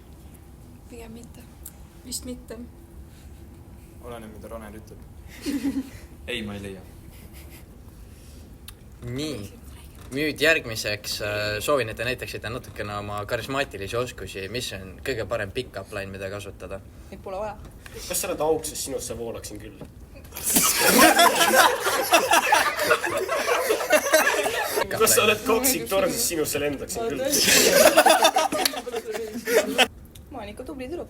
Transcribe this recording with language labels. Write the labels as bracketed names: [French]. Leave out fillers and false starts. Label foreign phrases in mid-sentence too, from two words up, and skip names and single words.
[Estonian] Pigem mitte. Vist mitte. Oleneb, mida Raner ütleb. Ei, ma ei leia. Nii. Nüüd järgmiseks soovin, et te näitaksite natukene oma karismaatilisi oskusi. Mis on kõige parem [English] pick-up line, [Estonian] mida kasutada? Neid pole vaja. Kas sa oled auk, sest sinusse voolaksin küll? Kas sa oled toksik torm, siis sinusse lendaksin küll? Ma ikka tubli tüdruk .